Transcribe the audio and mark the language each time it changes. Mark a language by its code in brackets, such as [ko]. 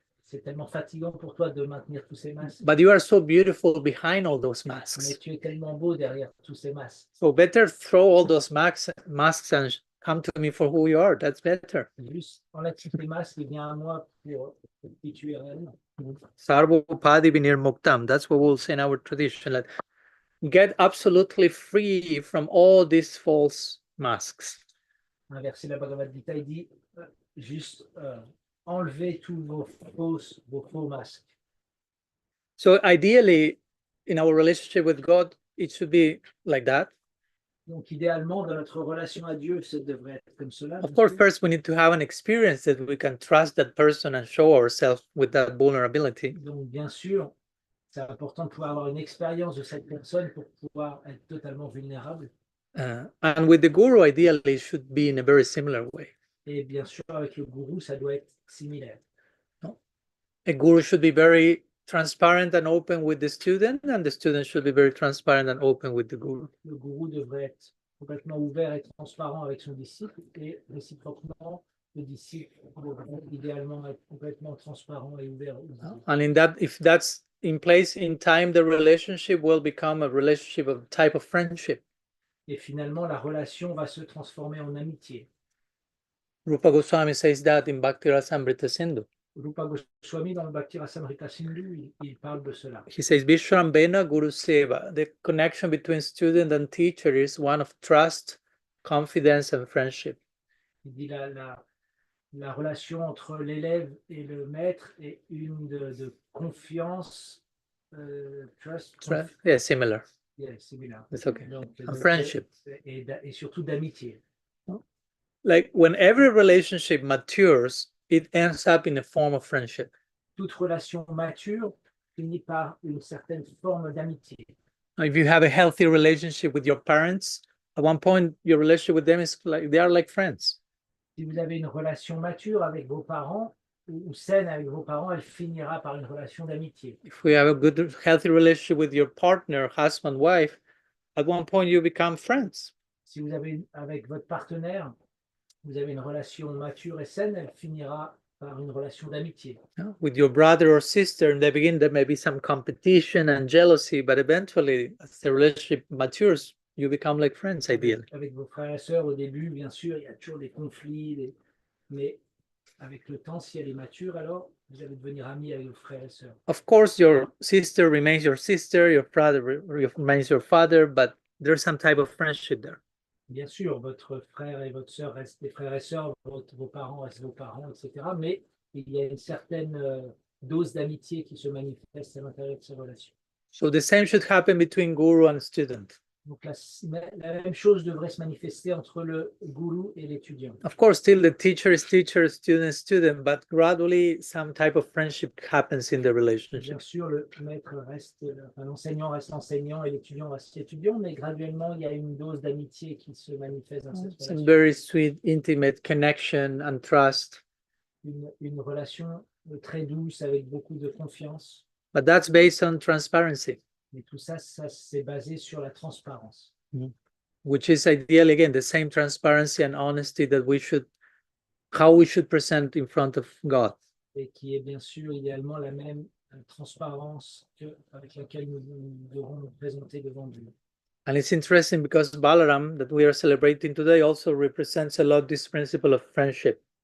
[fr] C'est tellement fatigant pour toi de maintenir tous ces masques. [en] But you are so beautiful behind all those masks. [fr] Mais tu es tellement beau derrière tous ces masques. [en] So better throw all those masks and come to me for who you are. That's better. [fr] Juste enlève tous ces masques et viens à moi pour qui tu es réellement. [sa] Sarvopadi vinir muktam. [en] That's what we'll say in our tradition. Like, get absolutely free from all these false masks. [fr] Un verset de la Bhagavad Gita, il dit juste enlevez tous vos faux masques. [en] So ideally, in our relationship with God, it should be like that. [fr] Donc idéalement, dans notre relation à Dieu, ça devrait être comme cela. [en] Of course, first we need to have an experience that we can trust that person and show ourselves with that vulnerability. [fr] Donc bien sûr, c'est important de pouvoir avoir une expérience de cette personne pour pouvoir être totalement vulnérable. [en] And with the guru, ideally, it should be in a very similar way. [fr] Et bien sûr, avec le gourou, ça doit être similaire. [en] No? A guru should be very transparent and open with the student, and the student should be very transparent and open with the guru. [fr] Le gourou devrait être complètement ouvert et transparent avec son disciple, et réciproquement, le disciple devrait idéalement être complètement transparent et ouvert. [en] And in that, if that's in place in time, the relationship will become a relationship of type of friendship. [fr] Et finalement, la relation va se transformer en amitié. [en] Rupa Goswami says that in Bhakti Rasamrita Sindhu. [fr] Rupa Goswami, dans le Bhakti Rasamrita Sindhu, il parle de cela. [en] He says, [sa] Vishrambena Guru Seva. [en] The connection between student and teacher is one of trust, confidence, and friendship. [fr] Il dit la relation entre l'élève et le maître est une de confiance, trust. [en] Yeah, similar. Yeah, similar. It's okay. [fr] Donc, [en] And friendship. [fr] Et surtout d'amitié. [en] Like when every relationship matures, it ends up in a form of friendship. [fr] Toute relation mature finit par une certaine forme d'amitié. [en] If you have a healthy relationship with your parents, at one point your relationship with them is like they are like friends. [fr] Si vous avez une relation mature avec vos parents ou saine avec vos parents, elle finira par une relation d'amitié. [en] If we have a good, healthy relationship with your partner, husband, wife, at one point you become friends. [fr] Si vous avez avec votre partenaire, vous avez une relation mature et saine, elle finira par une relation d'amitié. [en] With your brother or sister, in the beginning there may be some competition and jealousy, but eventually, as the relationship matures, you become like friends, ideally. [fr] Avec vos frères et sœurs, au début, bien sûr, il y a toujours des conflits, mais avec le temps, si elle est mature, alors vous allez devenir amis avec vos frères et sœurs. [en] Of course, your sister remains your sister, your brother remains your father, but there's some type of friendship there. [fr] Bien sûr, votre frère et votre sœur restent des frères et sœurs, vos parents restent vos parents, etc. Mais il y a une certaine dose d'amitié qui se manifeste à l'intérieur de ces relations. [en] So the same should happen between guru and student. [fr] Donc la même chose devrait se manifester entre le gourou et l'étudiant. [en] Of course, still the teacher is teacher, student is student, but gradually some type of friendship happens in the relationship. [fr] Bien sûr, le maître reste, enfin, l'enseignant reste enseignant et l'étudiant reste étudiant, mais graduellement, il y a une dose d'amitié qui se manifeste dans cette [en] Some [fr] relation. [en] very sweet, intimate connection and trust. [fr] Une relation très douce avec beaucoup de confiance. [en] But that's based on transparency. [fr] Et tout ça, c'est basé sur la transparence. [en] Which is ideally, again, the same transparency and honesty that how we should present in front of God. [fr] Et qui est bien sûr idéalement la même transparence avec laquelle nous devons nous présenter devant Dieu. [en] And it's interesting because Balaram, that we are celebrating today, also represents a lot this principle of friendship.